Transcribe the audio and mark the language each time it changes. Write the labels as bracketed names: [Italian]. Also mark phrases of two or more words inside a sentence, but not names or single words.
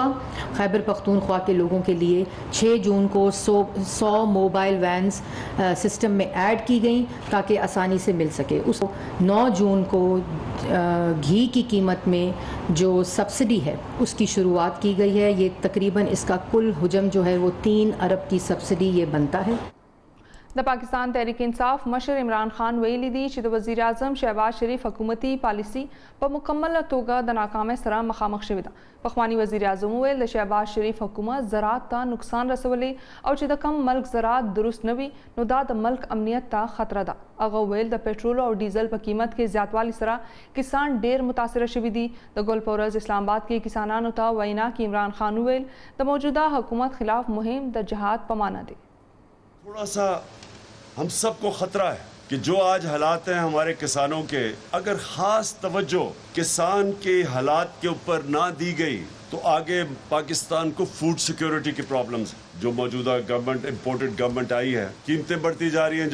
[Urdu] خیبر پختونخوا کے لوگوں کے لیے 6 جون کو 100 [English] mobile vans system [Urdu] میں ایڈ کی گئی تاکہ آسانی سے مل سکے. اس کو 9 جون کو گھی کی قیمت میں جو سبسڈی ہے اس کی شروعات کی گئی ہے. یہ تقریباً اس کا کل حجم جو ہے وہ 3 ارب کی سبسڈی یہ بنتا ہے. [Pashto] د پاکستان تحریک انصاف مشر عمران خان ویلي دي چې د وزیر اعظم شهباز شریف حکومتي پالیسي په مکمله توګه د ناکامۍ سره مخامخ شوې ده. پخوانی وزیر اعظم ویل د شهباز شریف حکومت زراعت ته نقصان رسولی او چې د کم ملک زراعت درست نه وي نو دا د ملک امنیت ته خطره ده. هغه ویل د پټرول او ډیزل په قیمت کې زیاتوالي سره کسان ډیر متاثره شوي دي. د ګل په ورځ اسلام آباد کې کسانانو ته وینا کې عمران خان ویل د موجوده حکومت خلاف مهم د جهاد په معنا دی. [Urdu] تھوڑا سا ہم سب کو خطرہ ہے کہ جو آج حالات ہیں ہمارے کسانوں کے، اگر خاص توجہ کسان کے حالات کے اوپر نہ دی گئی تو آگے پاکستان کو [English] food security [Urdu] کی پرابلمز، جو موجودہ [English] government imported government [Urdu] آئی ہے، قیمتیں بڑھتی جا رہی ہیں.